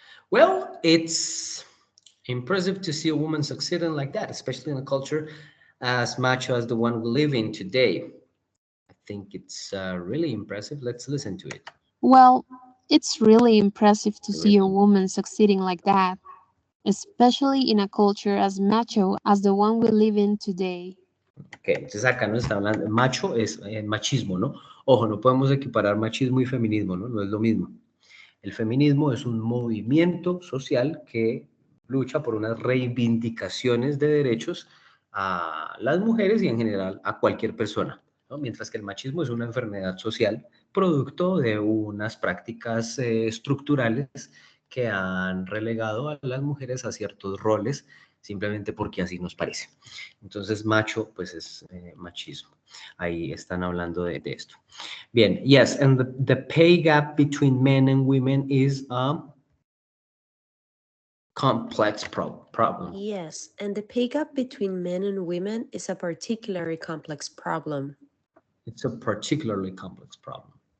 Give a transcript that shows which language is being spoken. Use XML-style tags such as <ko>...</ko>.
<en>Well, it's impressive to see a woman succeeding like that, especially in a culture as macho as the one we live in today. I think it's really impressive. Let's listen to it. Well, it's really impressive to see a Really. woman succeeding like that, especially in a culture as macho as the one we live in today.</en> <es>Ok, entonces acá nos está hablando, macho es machismo, ¿no? Ojo, no podemos equiparar machismo y feminismo, ¿no? No es lo mismo. El feminismo es un movimiento social que lucha por unas reivindicaciones de derechos a las mujeres y en general a cualquier persona, ¿no? Mientras que el machismo es una enfermedad social producto de unas prácticas estructurales que han relegado a las mujeres a ciertos roles simplemente porque así nos parece. Entonces, macho, pues es machismo. Ahí están hablando de esto.</es> <en>Bien, yes, and the pay gap between men and women is a complex problem. Yes, and the pay gap between men and women is a particularly complex problem. It's a particularly complex problem.</en>